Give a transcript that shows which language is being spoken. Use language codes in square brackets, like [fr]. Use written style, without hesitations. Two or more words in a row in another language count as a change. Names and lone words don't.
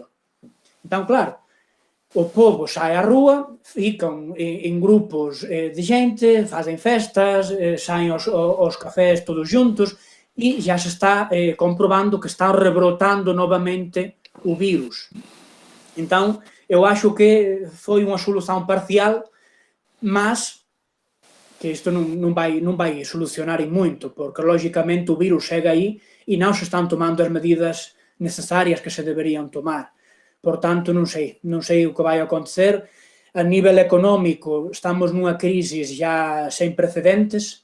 [pt] Então, claro, o povo sai á rúa, ficam em grupos de gente, fazem festas, saem aos cafés todos juntos e já se está comprovando que está rebrotando novamente o vírus. [gl] Então, eu acho que foi unha solución parcial, mas que isto non vai solucionar en moito, porque lógicamente o virus segue aí e non se están tomando as medidas necesarias que se deberían tomar. Por tanto, non sei o que vai acontecer. A nivel económico, estamos nunha crise já sen precedentes.